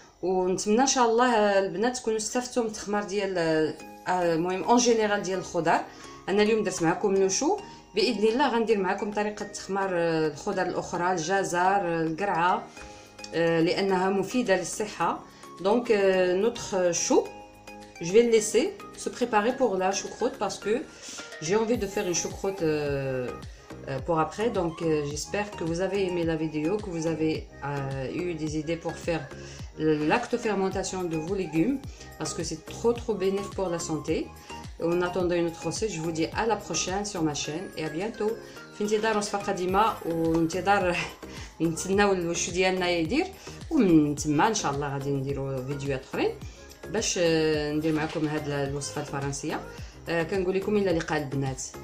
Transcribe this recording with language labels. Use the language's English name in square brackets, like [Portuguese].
[Arabic] ونتمنى ان شاء الله البنات تكونوا استفدتوا من التخمار ديال المهم [French] اون جينيرال [Arabic] ديال الخضر. انا اليوم درت معكم لوشو، باذن الله غندير معكم طريقه تخمار الخضر الاخرى، الجزر، القرعه، لانها مفيده للصحه [French] Donc notre chou, je vais le laisser se préparer pour la choucroute parce que j'ai envie de faire une choucroute pour après. Donc j'espère que vous avez aimé la vidéo, que vous avez eu des idées pour faire lactofermentation de vos légumes parce que c'est trop bénéfique pour la santé. En attendant une autre recette, je vous dis à la prochaine sur ma chaîne et à bientôt. [Arabic] في انتظار وصفة قديمة وانتظار نتسناو الوش ديالنا يدير، ومن تما ان شاء الله غادي نديرو فيديوهات اخرين باش ندير معكم هاد الوصفة الفرنسية. كنقول لكم الى اللقاء البنات.